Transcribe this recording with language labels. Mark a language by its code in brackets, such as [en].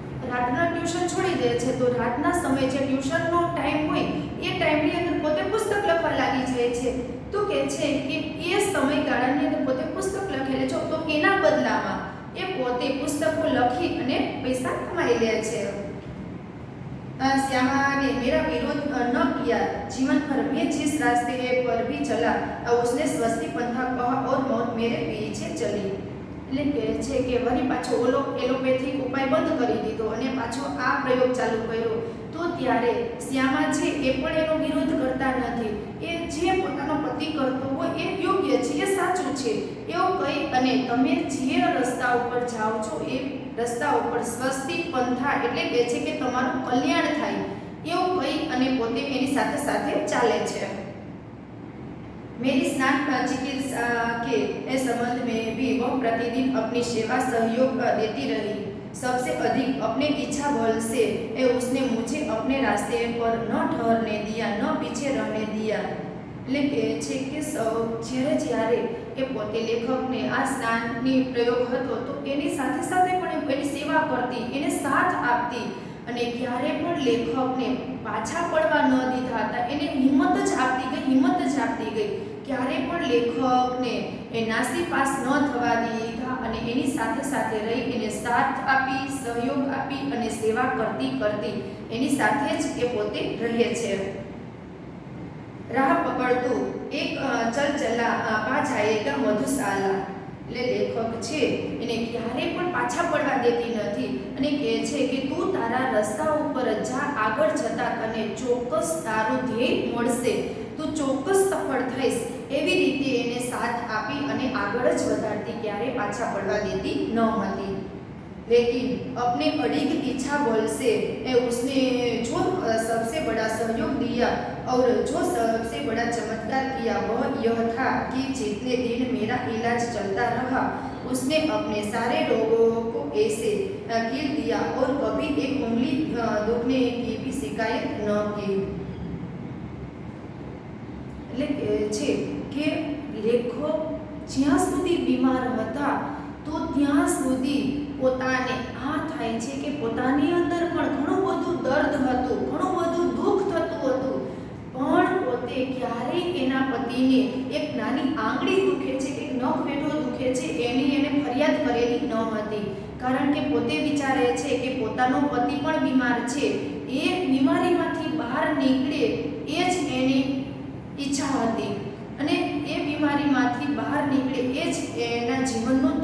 [gu] રાતના ટ્યુશન છોડી દે છે તો રાતના સમયે જે ટ્યુશનનો ટાઈમ હોય એ ટાઈમની અંદર પોતે પુસ્તક લખવા લાગી જાય છે। તો કે છે કે એ સમયગાળાની અંદર પોતે પુસ્તક લખેલે છે તો એના બદલામાં એ પોતે પુસ્તકો લખી અને પૈસા કમાઈ લે છે। [hi] श्यामा ने मेरा विरोध न किया, जीवन भर में जिस रास्ते पर भी चला उसने स्वस्ति पंथा कहा और मौत मेरे पीछे चली। [gu] એટલે કહે છે કે વળી પાછો ઓલો એલોપેથિક ઉપાય બંધ કરી દીધો અને પાછો આ પ્રયોગ ચાલુ કર્યો તો ત્યારે શ્યામા છે એ પણ એનો વિરોધ કરતા નથી। એ જે પોતાનો પતિ કરતો હોય એ યોગ્ય છે, એ સાચું છે એવું કહી અને તમે જે રસ્તા ઉપર જાઓ છો એ રસ્તા ઉપર સ્વસ્તિ પંથા એટલે કહે છે કે તમારું કલ્યાણ થાય એવું કહી અને પોતે એની સાથે સાથે ચાલે છે। [hi] मेरी स्नान चिकित्सा के संबंध में भी वह प्रतिदिन अपनी सेवा सहयोग देती रही। सबसे अधिक अपने इच्छा बल से उसने मुझे अपने रास्ते पर न ठहरने दिया, न पीछे रहने दिया। [gu] એટલે કે છે કે જ્યારે એ પોતે લેખકને આ સ્નાનની પ્રયોગ હતો તો એની સાથે સાથે પણ એની સેવા કરતી, એને સાથ આપતી અને ક્યારે પણ લેખકને પાછા પડવા ન દીધા હતા। એને હિંમત જ આપતી ગઈ, ક્યારે પણ લેખકને એ નાસીપાસ ન થવા દીધા અને એની સાથે સાથે રહી એને સાથ આપી, સહયોગ આપી અને સેવા કરતી એની સાથે જ એ પોતે રહે છે। [hi] રાહ પકડતું એક ચલચલા પા જાયેગા મધુશાલા। [gu] એટલે લેખક છે એને ક્યારેય પણ પાછા પડવા દેતી નથી અને કહે છે કે તું તારા રસ્તા ઉપર જા, આગળ જતા તને ચોક્કસ તારું ધ્યેય મળશે, તું ચોક્કસ સફળ થઈશ એવી રીતે એને સાથ આપી અને આગળ જ વધારતી, ક્યારેય પાછા પડવા દેતી ન હતી। [hi] लेकिन अपने अड़िग इच्छा बल से उसने जो सबसे बड़ा सहयोग दिया और जो सबसे बड़ा चमत्कार किया वह यह था कि जितने दिन मेरा इलाज चलता रहा उसने अपने सारे रोगों को ऐसे कील दिया और कभी एक उंगली दुखने की भी शिकायत न की। [gu] એટલે છે કે લેખક જ્યાં સુધી બીમાર હતા તો ત્યાં સુધી પોતાને આ થાય છે કે પોતાની અંદર પણ ઘણું બધું દર્દ હતું, ઘણું બધું દુઃખ થતું હતું, પણ પોતે ક્યારેય એના પતિને એક નાની આંગળી દુખે છે કે નખ વેઢો દુખે છે એની એને ફરિયાદ કરેલી ન હતી, કારણ કે પોતે વિચારે છે કે પોતાનો પતિ પણ બીમાર છે, એ બીમારીમાંથી બહાર નીકળે એ જ એની ઈચ્છા હતી અને એ બીમારીમાંથી બહાર નીકળે એ જ એના જીવનનો